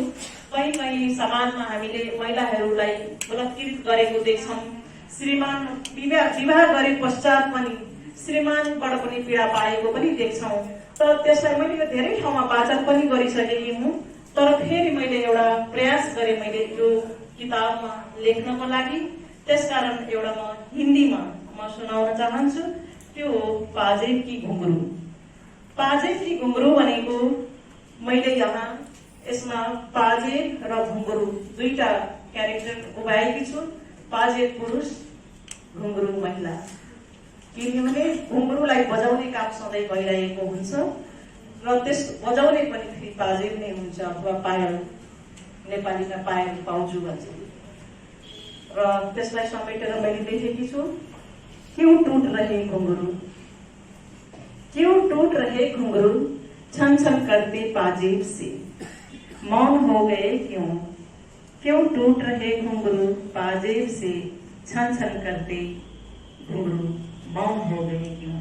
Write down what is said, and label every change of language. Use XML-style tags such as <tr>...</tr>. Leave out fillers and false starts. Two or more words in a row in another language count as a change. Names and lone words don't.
<ne>कहीँ कहीँ समाजमा हामीले महिलाहरूलाई बलात्कृत गरेको देख्छौँ, श्रीमान विवाह गरे पश्चात पनि श्रीमानबाट पनि पीडा पाएको पनि देख्छौँ। तर त्यसलाई मैले धेरै ठाउँमा वाचन पनि गरिसकेकी हुँ, तर फेरि मैले एउटा प्रयास गरेँ मैले यो किताबमा लेख्नको लागि। त्यसकारण एउटा म हिन्दीमा म सुनाउन चाहन्छु, त्यो हो पाजेब की घुङ्रू। पाजेब की घुङ्रू भनेको मैले यहाँ यसमा पाजेब र घुङ्रू 2टा क्यारेक्टर उभाएकी छु। पाजेब पुरुष, घुङ्रू महिला, किनभने घुङ्रूलाई बजाउने काम सधैँ भइरहेको हुन्छ र त्यस बजाउने पनि फेरि पाजेब नै हुन्छ, अथवा पायल, नेपालीमा पायल पाउजु भन्छ। र त्यसलाई समेटेर मैले लेखेकी छु,</ne> <hi>क्यों टूट रहे घुंघरू, क्यों टूट रहे घुंघरू, छन छन करते पाजेब से, मौन हो गए क्यों, क्यों टूट रहे घुंघरू पाजेब से, छन छन करते घुंघरू मौन हो गए क्यों।</hi>